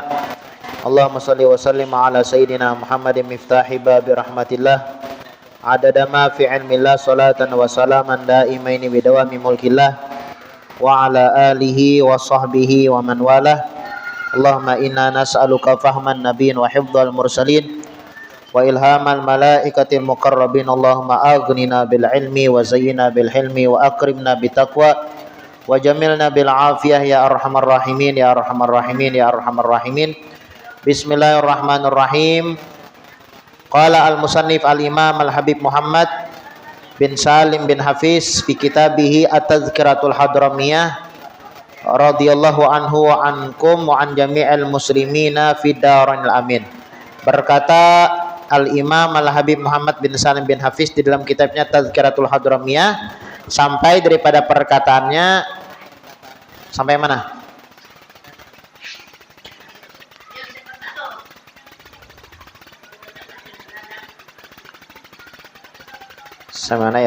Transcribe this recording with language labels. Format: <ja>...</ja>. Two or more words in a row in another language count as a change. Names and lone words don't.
<ar>اللهم صل وسلم على سيدنا محمد مفتاح باب رحمة الله عدد ما في علم الله صلاة وسلاما دائمين بدوام ملك الله وعلى آله وصحبه ومن والاه. اللهم إنا نسألك فهم النبيين وحفظ المرسلين وإلهام الملائكة المقربين. اللهم أغننا بالعلم وزينا بالحلم وأكرمنا بالتقوى وجملنا بالعافية يا أرحم الراحمين يا أرحم الراحمين يا أرحم الراحمين. Bismillahirrahmanirrahim. قال المصنف الإمام الحبيب محمد بن سالم بن حفيظ في كتابه التذكرة الحضرمية رضي الله عنه وعنكم وعن جميع المسلمين في الدارين آمين.</ar> <id>Berkata al-imam al-habib Muhammad bin Salim bin Hafiz di dalam kitabnya Tazkiratul Hadramiyah sampai daripada perkataannya sampai mana? Sama mana ya?</id>